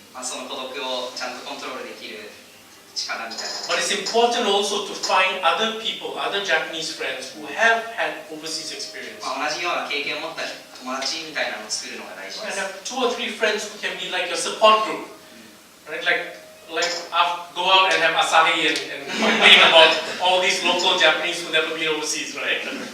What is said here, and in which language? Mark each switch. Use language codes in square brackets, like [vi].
[ja] その孤独をちゃんとコントロールできる力みたいな。 [en] But it's important also to find other people, other Japanese friends who have had overseas experience. [ja] 同じような経験を持った友達みたいなのを作るのが大事で [en] And [ja] す。 [en] have 2 or 3 friends who can be like your support group. Right? Like go out and have asahi and complain about all these local Japanese who've never been overseas, right?